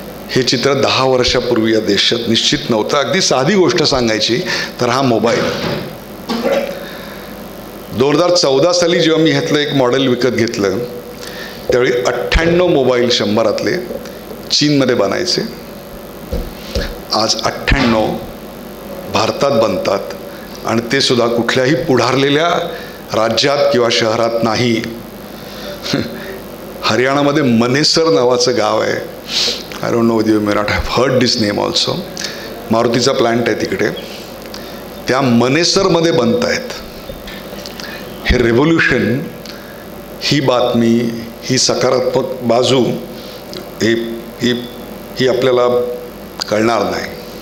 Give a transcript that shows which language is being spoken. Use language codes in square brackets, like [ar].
[mr] हे चित्र 10 वर्षापूर्वी या देशात निश्चित नव्हतं. अगदी साधी गोष्ट सांगायची तर हा मोबाईल 2014 साली जेव्हा मी ह्यातलं एक मॉडेल विकत घेतलं त्यावेळी 98 मोबाईल 100तले चीनमध्ये बनायचे. आज 98 भारतात बनतात आणि ते सुद्धा कुठल्याही पुढारलेल्या राज्यात किंवा शहरात नाही. हरियाणामध्ये मनेसर नावाचं गाव आहे. [en] I don't know you may not have heard this name also. [mr] मारुतीचा plant आहे तिकडे. त्या मनेसरमध्ये बनत आहेत. हे रेव्होल्यूशन, ही बातमी, ही सकारात्मक बाजू ही आपल्याला कळणार नाही.